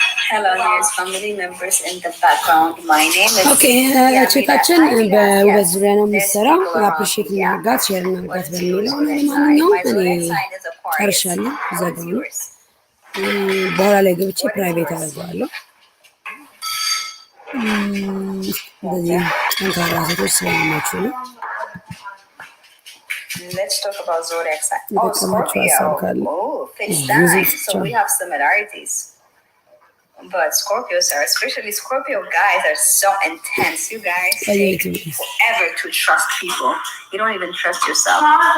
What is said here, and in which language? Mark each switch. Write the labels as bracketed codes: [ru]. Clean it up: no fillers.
[en] Hello, there's family members in the background. My name is. [am] ኦኬ ቼካችን በውበት ዙሪያ ነው የምትሰራው። አፕሪሼት እናርጋት፣ ሼር እናርጋት በሚለው ነው። ለማንኛውም እኔ ጨርሻለሁ፣ ዘጋው ነው። በኋላ ላይ ገብቼ ፕራይቬት አደርገዋለሁ። እንደዚህ ጠንካራ ሴቶች ስለሆናችሁ ነው። [en] Let's talk about zodiac sign. Oh, Scorpio. Oh, fixed sign. So we have similarities. But Scorpios are, especially Scorpio guys, are so intense. You guys take forever to trust people. You don't even trust yourself. Yeah.